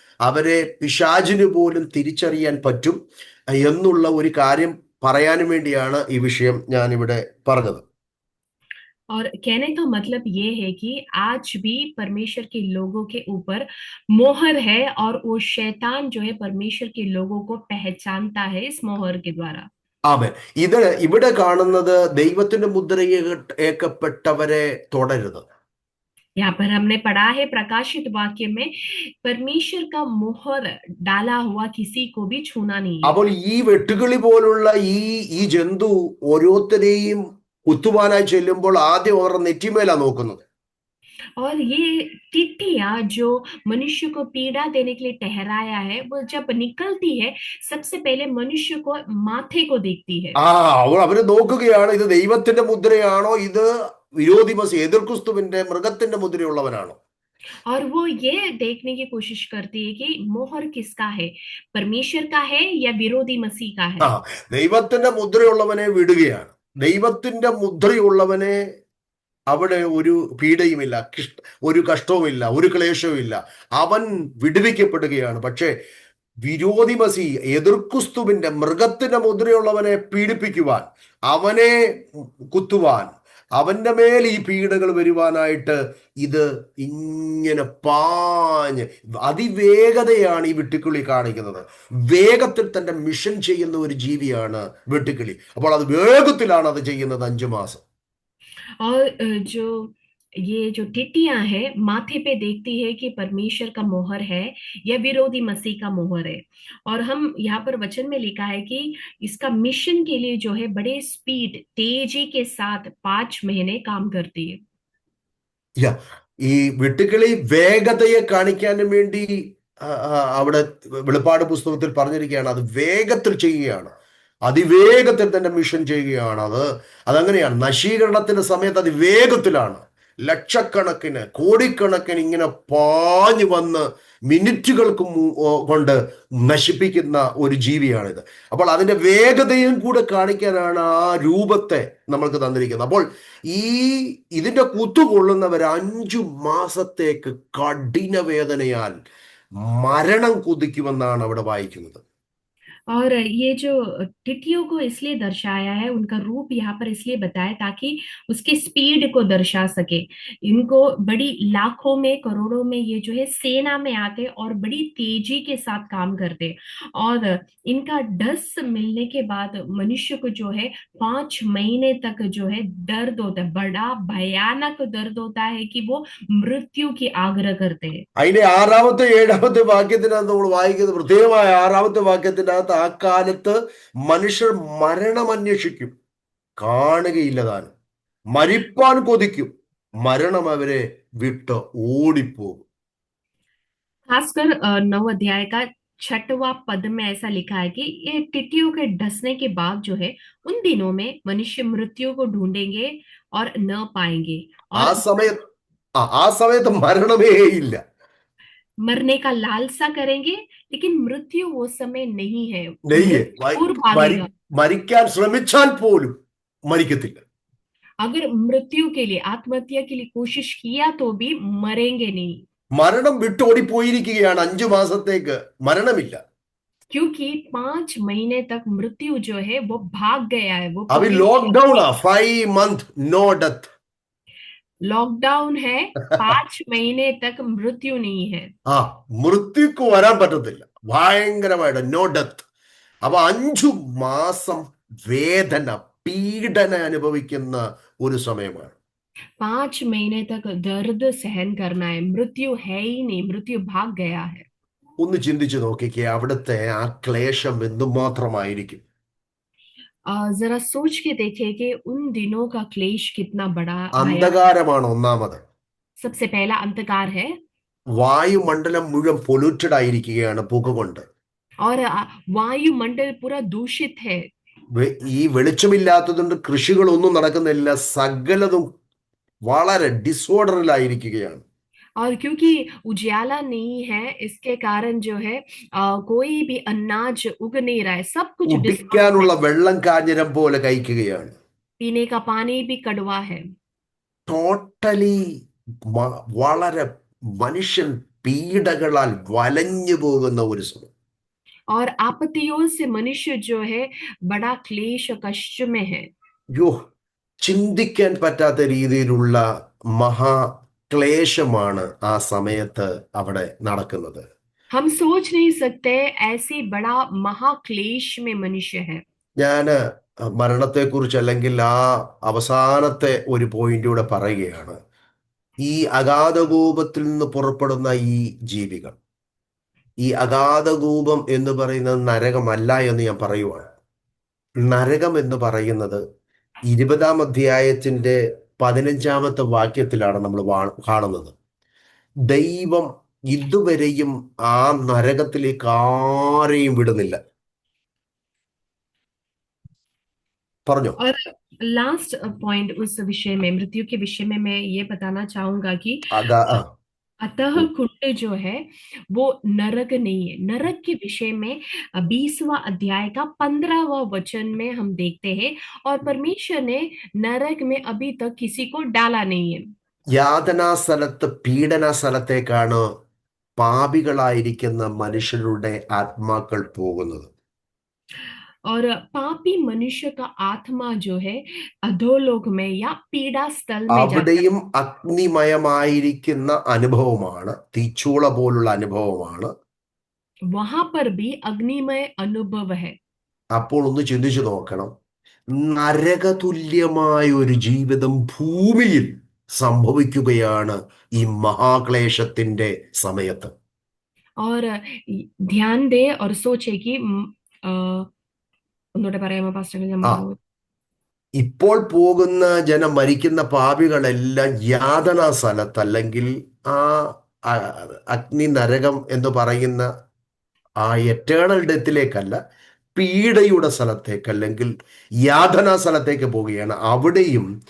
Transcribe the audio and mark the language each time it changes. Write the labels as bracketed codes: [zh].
[ml] അവരെ പിശാചിന് പോലും തിരിച്ചറിയാൻ പറ്റും എന്നുള്ള ഒരു കാര്യം പറയാനും വേണ്ടിയാണ് ഈ വിഷയം ഞാൻ ഇവിടെ പറഞ്ഞത്. [hi] और कहने का मतलब ये है कि आज भी परमेश्वर के लोगों के ऊपर मोहर है, और वो शैतान जो है परमेश्वर के लोगों को पहचानता है इस मोहर के द्वारा। [ml] ആമേൻ. ഇവിടെ കാണുന്നത് ദൈവത്തിന്റെ മുദ്രയേക്കപ്പെട്ടവരെ തുടരുത്. [hi] यहाँ पर हमने पढ़ा है प्रकाशित वाक्य में, परमेश्वर का मोहर डाला हुआ किसी को भी छूना नहीं है। [ml] അപ്പോൾ ഈ വെട്ടുകിളി പോലുള്ള ഈ ജന്തു ഓരോരുത്തരെയും കുത്തുവാനായി ചെല്ലുമ്പോൾ ആദ്യം അവരുടെ നെറ്റിമേലാ നോക്കുന്നത്. [hi] और ये टिड्डियां जो मनुष्य को पीड़ा देने के लिए ठहराया है, वो जब निकलती है सबसे पहले मनुष्य को माथे को देखती है। [ml] അവര് നോക്കുകയാണ്, ഇത് ദൈവത്തിന്റെ മുദ്രയാണോ, ഇത് വിരോധി മസീഹ് എതിർ ക്രിസ്തുവിന്റെ മൃഗത്തിന്റെ മുദ്രയുള്ളവനാണോ. [hi] और वो ये देखने की कोशिश करती है कि मोहर किसका है, परमेश्वर का है या विरोधी मसीह का है। [ml] ദൈവത്തിന്റെ മുദ്രയുള്ളവനെ വിടുകയാണ്. ദൈവത്തിന്റെ മുദ്രയുള്ളവനെ അവിടെ ഒരു പീഡയുമില്ല, ഒരു കഷ്ടവുമില്ല, ഒരു ക്ലേശവുമില്ല, അവൻ വിടുവിക്കപ്പെടുകയാണ്. പക്ഷേ വിരോധി മസീഹ് എതിർക്രിസ്തുവിന്റെ മൃഗത്തിന്റെ മുദ്രയുള്ളവനെ പീഡിപ്പിക്കുവാൻ, അവനെ കുത്തുവാൻ, അവന്റെ മേൽ ഈ പീഡകൾ വരുവാനായിട്ട് ഇത് ഇങ്ങനെ പാഞ്ഞ് അതിവേഗതയാണ് ഈ വെട്ടുക്കിളി കാണിക്കുന്നത്. വേഗത്തിൽ തന്റെ മിഷൻ ചെയ്യുന്ന ഒരു ജീവിയാണ് വെട്ടുക്കിളി. അപ്പോൾ അത് വേഗത്തിലാണ് അത് ചെയ്യുന്നത് 5 മാസം. [hi] और जो टिड्डियां है माथे पे देखती है कि परमेश्वर का मोहर है या विरोधी मसीह का मोहर है। और हम यहाँ पर वचन में लिखा है कि इसका मिशन के लिए जो है बड़े स्पीड तेजी के साथ 5 महीने काम करती है। [ml] ഈ വെട്ടുക്കിളി വേഗതയെ കാണിക്കാനും വേണ്ടി അവിടെ വെളിപ്പാട് പുസ്തകത്തിൽ പറഞ്ഞിരിക്കുകയാണ്, അത് വേഗത്തിൽ ചെയ്യുകയാണ്, അതിവേഗത്തിൽ തന്നെ മിഷൻ ചെയ്യുകയാണ്. അതങ്ങനെയാണ്. നശീകരണത്തിന്റെ സമയത്ത് അതിവേഗത്തിലാണ്. ലക്ഷക്കണക്കിന് കോടിക്കണക്കിന് ഇങ്ങനെ പാഞ്ഞു വന്ന് മിനിറ്റുകൾക്ക് കൊണ്ട് നശിപ്പിക്കുന്ന ഒരു ജീവിയാണിത്. അപ്പോൾ അതിന്റെ വേഗതയും കൂടെ കാണിക്കാനാണ് ആ രൂപത്തെ നമ്മൾക്ക് തന്നിരിക്കുന്നത്. അപ്പോൾ ഈ ഇതിന്റെ കുത്തുകൊള്ളുന്നവർ 5 മാസത്തേക്ക് കഠിന വേദനയാൽ മരണം കൊതിക്കുമെന്നാണ് അവിടെ വായിക്കുന്നത്. [hi] और ये जो टिटियों को इसलिए दर्शाया है, उनका रूप यहाँ पर इसलिए बताया ताकि उसके स्पीड को दर्शा सके। इनको बड़ी लाखों में करोड़ों में ये जो है सेना में आते और बड़ी तेजी के साथ काम करते। और इनका डस मिलने के बाद मनुष्य को जो है 5 महीने तक जो है दर्द होता है, बड़ा भयानक दर्द होता है कि वो मृत्यु की आग्रह करते हैं। [ml] അതിന്റെ 6-ാമത്തെ 7-ാമത്തെ വാക്യത്തിനകത്ത് നമ്മൾ വായിക്കുന്നത് പ്രത്യേകമായ 6-ാമത്തെ വാക്യത്തിനകത്ത് ആ കാലത്ത് മനുഷ്യർ മരണം അന്വേഷിക്കും, കാണുകയില്ല താനും. മരിപ്പാൻ കൊതിക്കും, മരണം അവരെ വിട്ട് ഓടിപ്പോകും. [hi] खासकर 9 अध्याय का 6वां पद में ऐसा लिखा है कि ये टिड्डियों के डसने के बाद जो है उन दिनों में मनुष्य मृत्यु को ढूंढेंगे और न पाएंगे ആ और [ml] സമയത്ത് ആ സമയത്ത് മരണമേ ഇല്ല. [hi] मरने का लालसा करेंगे, लेकिन मृत्यु वो समय नहीं है। നെയ്യ് मृत्यु दूर भागेगा। [ml] മരിക്കാൻ ശ്രമിച്ചാൽ പോലും മരിക്കത്തില്ല. [hi] अगर मृत्यु के लिए, आत्महत्या के लिए कोशिश किया तो भी मरेंगे नहीं, [ml] മരണം വിട്ടോടിപ്പോയിരിക്കുകയാണ്. 5 മാസത്തേക്ക് മരണമില്ല. [hi] क्योंकि 5 महीने तक मृत्यु जो है वो भाग गया है। वो [en] अभी lockdown 5 month no death. [hi] Lockdown है, 5 महीने तक मृत्यु नहीं है। [ml] ആ മൃത്യുക്ക് വരാൻ പറ്റത്തില്ല, ഭയങ്കരമായിട്ട് [en] No death. [ml] അപ്പൊ 5 മാസം വേദന പീഡന അനുഭവിക്കുന്ന ഒരു സമയമാണ്. [hi] 5 महीने तक दर्द सहन करना है। मृत्यु है ही नहीं, मृत्यु भाग गया है। [ml] ഒന്ന് ചിന്തിച്ചു നോക്കിക്കേ, അവിടുത്തെ ആ ക്ലേശം എന്തുമാത്രമായിരിക്കും. [hi] जरा सोच के देखे कि उन दिनों का क्लेश कितना बड़ा भयानक। [ml] അന്ധകാരമാണ് ഒന്നാമത്. [hi] सबसे पहला अंधकार है [ml] വായുമണ്ഡലം മുഴുവൻ പൊല്യൂട്ടഡ് ആയിരിക്കുകയാണ് പുക കൊണ്ട്. [hi] और वायुमंडल पूरा दूषित है। [ml] ഈ വെളിച്ചമില്ലാത്തതുകൊണ്ട് കൃഷികളൊന്നും നടക്കുന്നില്ല, സകലതും വളരെ ഡിസോർഡറിലായിരിക്കുകയാണ്. [hi] और क्योंकि उजाला नहीं है, इसके कारण जो है कोई भी अनाज उग नहीं रहा है, सब कुछ [ml] കുടിക്കാനുള്ള വെള്ളം കാഞ്ഞിരം പോലെ കഴിക്കുകയാണ്. [hi] पीने का पानी भी कड़वा है। [ml] ടോട്ടലി വളരെ മനുഷ്യൻ പീഡകളാൽ വലഞ്ഞു പോകുന്ന ഒരു സമയം. [hi] और आपत्तियों से मनुष्य जो है बड़ा क्लेश और कष्ट में है। [ml] യോ ചിന്തിക്കാൻ പറ്റാത്ത രീതിയിലുള്ള മഹാക്ലേശമാണ് ആ സമയത്ത് അവിടെ നടക്കുന്നത്. [hi] हम सोच नहीं सकते ऐसे बड़ा महाक्लेश में मनुष्य है। [ml] ഞാന് മരണത്തെക്കുറിച്ച് അല്ലെങ്കിൽ ആ അവസാനത്തെ ഒരു പോയിന്റൂടെ പറയുകയാണ്. ഈ അഗാധകൂപത്തിൽ നിന്ന് പുറപ്പെടുന്ന ഈ ജീവികൾ, ഈ അഗാധകൂപം എന്ന് പറയുന്നത് നരകമല്ല എന്ന് ഞാൻ പറയുവാണ്. നരകം എന്ന് പറയുന്നത് 20-ാം അധ്യായത്തിന്റെ 15-ാമത്തെ വാക്യത്തിലാണ് നമ്മൾ കാണുന്നത്. ദൈവം ഇതുവരെയും ആ നരകത്തിലേക്ക് ആരെയും വിടുന്നില്ല. പറഞ്ഞോ. [hi] और लास्ट पॉइंट उस विषय में, मृत्यु के विषय में मैं ये बताना चाहूंगा कि अतः कुंड जो है वो नरक नहीं है। नरक के विषय में 20वां अध्याय का 15वां वचन में हम देखते हैं, और परमेश्वर ने नरक में अभी तक किसी को डाला नहीं है। [ml] യാതനാ സ്ഥലത്ത് പീഡന സ്ഥലത്തേക്കാണ് പാപികളായിരിക്കുന്ന മനുഷ്യരുടെ ആത്മാക്കൾ പോകുന്നത്. [hi] और पापी मनुष्य का आत्मा जो है अधोलोक में या पीड़ा स्थल में जाता है। [ml] അവിടെയും അഗ്നിമയമായിരിക്കുന്ന അനുഭവമാണ്, തീച്ചൂള പോലുള്ള അനുഭവമാണ്. [hi] वहां पर भी अग्निमय अनुभव है। [ml] അപ്പോൾ ഒന്ന് ചിന്തിച്ചു നോക്കണം, നരകതുല്യമായ ഒരു ജീവിതം ഭൂമിയിൽ സംഭവിക്കുകയാണ് ഈ മഹാക്ലേശത്തിന്റെ സമയത്ത്. [hi] और ध्यान दे और सोचे कि [ml] ഒന്നുകൂടെ പറയാമോ പാസ്റ്റർ? ഇപ്പോൾ പോകുന്ന ജനം, മരിക്കുന്ന പാപികളെല്ലാം യാതനാ സ്ഥലത്ത് അല്ലെങ്കിൽ ആ അഗ്നി നരകം എന്ന് പറയുന്ന ആ എറ്റേണൽ ഡെത്തിലേക്കല്ല, പീഡയുടെ സ്ഥലത്തേക്ക് അല്ലെങ്കിൽ യാതനാ സ്ഥലത്തേക്ക് പോവുകയാണ്. അവിടെയും